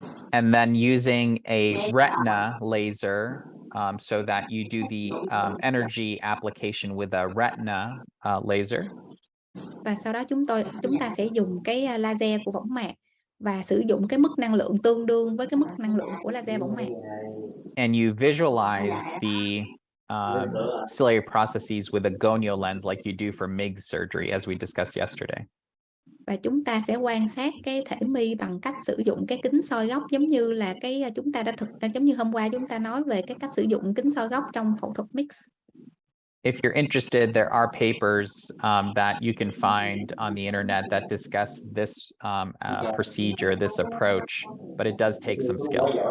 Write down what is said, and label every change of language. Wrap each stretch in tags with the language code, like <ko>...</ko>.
<en>And then using a retina laser so that you do the energy application with a retina laser.</en> <vi>Và sau đó chúng ta sẽ dùng cái laser của võng mạc và sử dụng cái mức năng lượng tương đương với cái mức năng lượng của laser võng mạc.</vi> <en>And you visualize the ciliary processes with a gonio lens like you do for MIG surgery as we discussed yesterday.</en> <vi>Và chúng ta sẽ quan sát cái thể mi bằng cách sử dụng cái kính soi góc giống như là giống như hôm qua chúng ta nói về cái cách sử dụng kính soi góc trong phẫu thuật mix.</vi> <en>If you're interested, there are papers that you can find on the internet that discuss this procedure, this approach, but it does take some skill.</en>